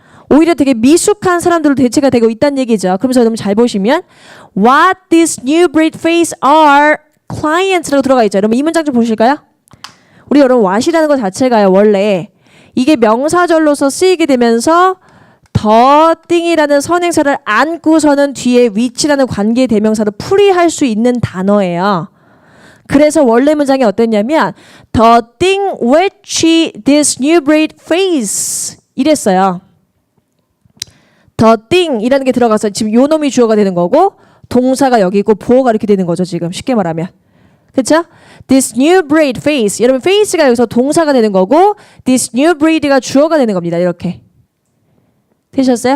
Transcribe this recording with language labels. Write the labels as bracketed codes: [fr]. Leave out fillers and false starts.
[ko] 오히려 되게 미숙한 사람들로 대체가 되고 있다는 얘기죠. 그러면서 여러분 잘 보시면 [en] What these new breed face are clients [ko] 라고 들어가 있죠. 여러분 이 문장 좀 보실까요? 우리 여러분 what이라는 것 자체가요. 원래 이게 명사절로서 쓰이게 되면서 the thing이라는 선행사를 안고서는 뒤에 which라는 관계대명사를 풀이할 수 있는 단어예요. 그래서 원래 문장이 어땠냐면 [en] the thing which this new breed face [ko] 이랬어요. the thing 이라는 게 들어가서 지금 요 놈이 주어가 되는 거고 동사가 여기 있고 보어가 이렇게 되는 거죠. 지금 쉽게 말하면. 그쵸? [en] This new breed face. [ko] 여러분 face가 여기서 동사가 되는 거고 this new breed가 주어가 되는 겁니다. 이렇게. 되셨어요?